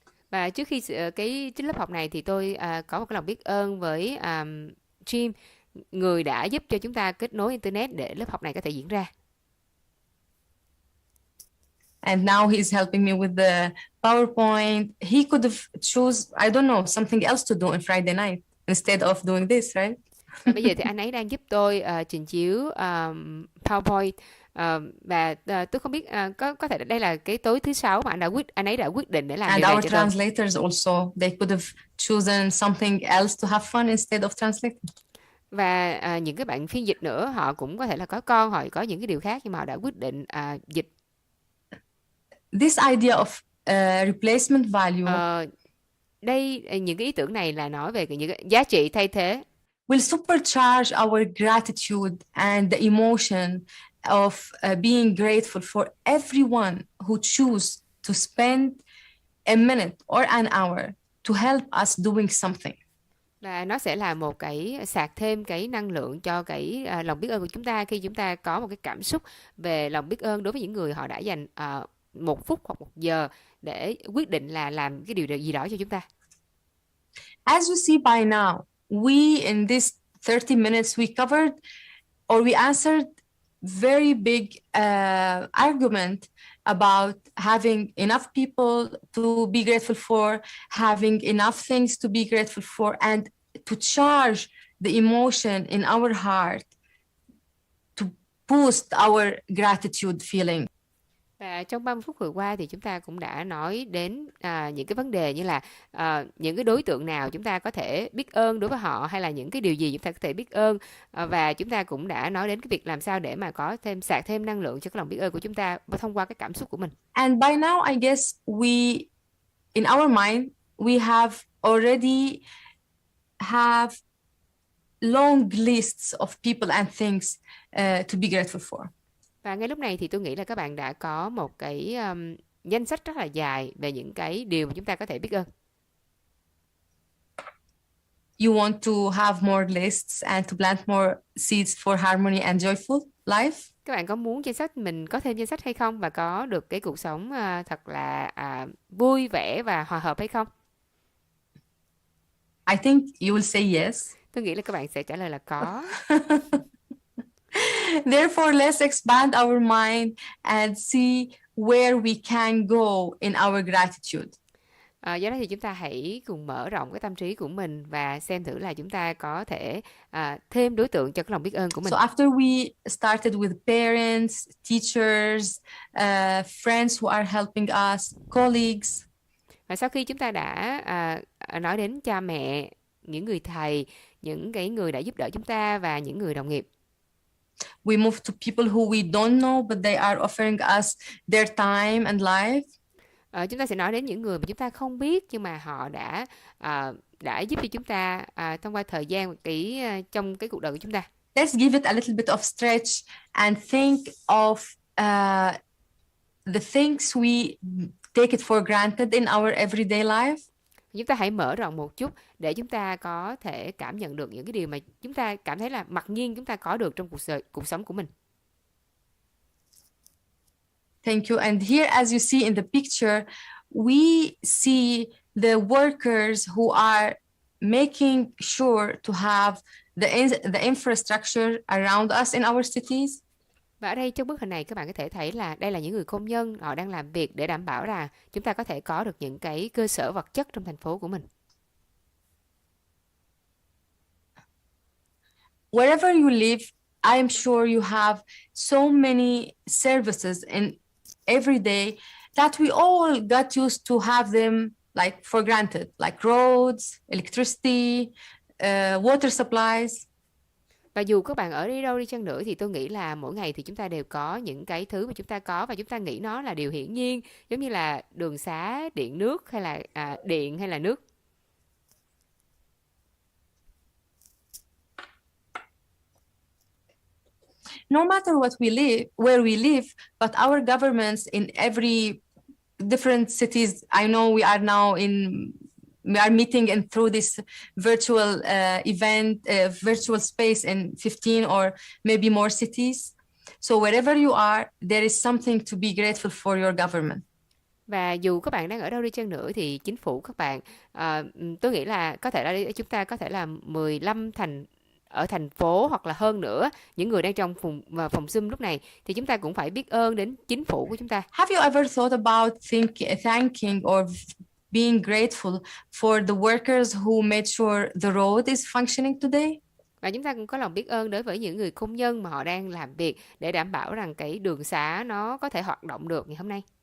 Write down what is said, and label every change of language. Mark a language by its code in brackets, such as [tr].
[vi] Và trước khi cái lớp học này thì tôi có một cái lòng biết ơn với Jim, người đã giúp cho chúng ta kết nối internet để lớp học này có thể diễn ra. [en] And now he's helping me with the PowerPoint. He could have choose, I don't know, something else to do on Friday night instead of doing this, right? [vi] Bây giờ thì anh ấy đang giúp tôi trình chiếu PowerPoint. Và tôi không biết có thể đây là cái tối thứ sáu mà anh ấy đã quyết định để làm [en] And [vi] điều này [en] our [vi] cho tôi. [en] translators also, they could have chosen something else to have fun instead of translating. [vi] Và những cái bạn phiên dịch nữa, họ cũng có thể là có con, họ có những cái điều khác, nhưng mà họ đã quyết định dịch. [en] This idea of replacement value [vi] đây những cái ý tưởng này là nói về những cái giá trị thay thế [en] will supercharge our gratitude and the emotion of being grateful for everyone who choose to spend a minute or an hour to help us doing something. [vi] Và nó sẽ là một cái sạc thêm cái năng lượng cho cái lòng biết ơn của chúng ta, khi chúng ta có một cái cảm xúc về lòng biết ơn đối với những người họ đã dành 1 phút hoặc 1 giờ để quyết định là làm cái điều gì đó cho chúng ta. [en] As you see by now, we in this 30 minutes we covered or we answered very big argument about having enough people to be grateful for, having enough things to be grateful for, and to charge the emotion in our heart to boost our gratitude feeling. [vi] Và trong 30 phút vừa qua thì chúng ta cũng đã nói đến những cái vấn đề như là những cái đối tượng nào chúng ta có thể biết ơn đối với họ, hay là những cái điều gì chúng ta có thể biết ơn, và chúng ta cũng đã nói đến cái việc làm sao để mà có sạc thêm năng lượng cho cái lòng biết ơn của chúng ta thông qua cái cảm xúc của mình. [en] And by now I guess we, in our mind, we have already have long lists of people and things to be grateful for. [vi] Và ngay lúc này thì tôi nghĩ là các bạn đã có một cái danh sách rất là dài về những cái điều mà chúng ta có thể biết ơn. [en] You want to have more lists and to plant more seeds for harmony and joyful life? [vi] Các bạn có muốn mình có thêm danh sách hay không, và có được cái cuộc sống thật là vui vẻ và hòa hợp hay không? [en] I think you will say yes. [vi] Tôi nghĩ là các bạn sẽ trả lời là có. [en] Therefore, let's expand our mind and see where we can go in our gratitude. [vi] Do đó thì chúng ta hãy cùng mở rộng cái tâm trí của mình và xem thử là chúng ta có thể thêm đối tượng cho cái lòng biết ơn của mình. [en] So after we started with parents, teachers, friends who are helping us, colleagues. [vi] Và sau khi chúng ta đã nói đến cha mẹ, những người thầy, những cái người đã giúp đỡ chúng ta và những người đồng nghiệp, [en] we move to people who we don't know but they are offering us their time and life. [vi] Chúng ta sẽ nói đến những người mà chúng ta không biết, nhưng mà họ đã giúp cho chúng ta thông qua thời gian trong cái cuộc đời của chúng ta. [en] Let's give it a little bit of stretch and think of the things we take it for granted in our everyday life. [vi] Chúng ta hãy mở rộng một chút để chúng ta có thể cảm nhận được những cái điều mà chúng ta cảm thấy là mặc nhiên chúng ta có được trong cuộc sống của mình. [en] Thank you. And here, as you see in the picture, we see the workers who are making sure to have the infrastructure around us in our cities. [vi] Và ở đây trong bức hình này các bạn có thể thấy là đây là những người công nhân, họ đang làm việc để đảm bảo là chúng ta có thể có được những cái cơ sở vật chất trong thành phố của mình. [en] Wherever you live, I am sure you have so many services in every day that we all got used to have them like for granted, like roads, electricity, water supplies. [vi] Và dù các bạn ở đi đâu đi chăng nữa thì tôi nghĩ là mỗi ngày thì chúng ta đều có những cái thứ mà chúng ta có và chúng ta nghĩ nó là điều hiển nhiên, giống như là đường xá, điện nước hay là điện hay là nước. [en] No matter where we live, but our governments in every different cities, I know we are meeting in through this virtual event, virtual space in 15 or maybe more cities. So wherever you are, there is something to be grateful for your government. [vi] Và dù các bạn đang ở đâu đi chăng nữa thì chính phủ các bạn, tôi nghĩ là có thể là chúng ta có thể là 15 ở thành phố hoặc là hơn nữa, những người đang trong phòng Zoom lúc này thì chúng ta cũng phải biết ơn đến chính phủ của chúng ta. [en] Have you ever thought about thanking or being grateful for the workers who made sure the road is functioning today? [vi] Và chúng ta cũng có lòng biết ơn đối với những người công nhân mà họ đang làm việc để đảm bảo rằng cái đường xá nó có thể hoạt động được ngày hôm nay.